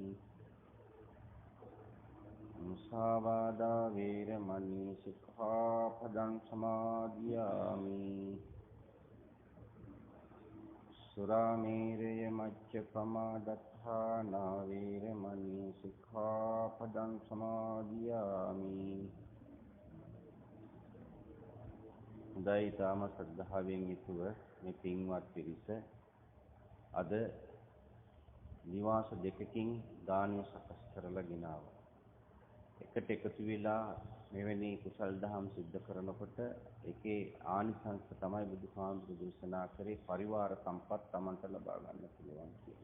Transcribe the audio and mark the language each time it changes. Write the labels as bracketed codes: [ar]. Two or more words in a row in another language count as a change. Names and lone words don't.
[pi] मुसावादा वैरमणि सिक्खापदं समादियामि सुरामेरय मज्जपमादत्थाना वैरमणि सिक्खापदं समादियामि [si] දෛතාම ශ්‍රද්ධාවෙන් යුතුව මේ පින්වත් පිරිස අද නිවාස දෙකකින් දානය සකස් කරලා ගෙනාවා. එකට එකතු වෙලා මෙවැනි කුසල් දහම් සිද්ධ කරනකොට ඒකේ ආනිසංස තමයි බුදුහාමුදුරු දේශනා කරේ පරිවාර සම්පත් Tamanට ලබා ගන්න පුළුවන් කියලා.